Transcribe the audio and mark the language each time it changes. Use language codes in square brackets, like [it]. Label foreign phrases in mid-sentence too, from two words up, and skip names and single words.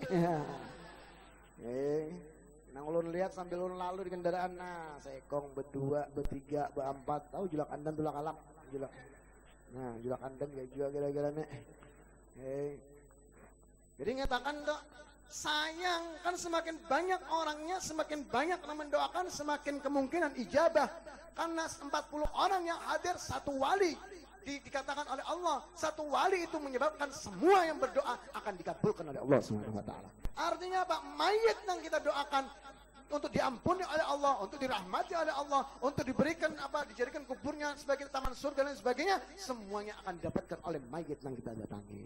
[bjn] Nang ulun lihat sambil ulun lalu di kendaraan, nah sekong, berdua, bertiga, berempat, tahu julak andan tulak alam, julak. Nah, julak andan gak juga gara-gara nih. [id] Jadi ngatakan tuh, sayang, kan semakin banyak orangnya, semakin banyak orang mendoakan, semakin kemungkinan ijabah. Karena 40 orang yang hadir, satu wali. Dikatakan oleh Allah, satu wali itu menyebabkan semua yang berdoa akan dikabulkan oleh Allah [ar] سبحانه وتعالى. [id] Artinya apa? Mayit yang kita doakan untuk diampuni oleh Allah, untuk dirahmati oleh Allah, untuk diberikan apa, dijadikan kuburnya sebagai taman surga dan sebagainya, semuanya akan didapatkan oleh mayit yang kita datangi.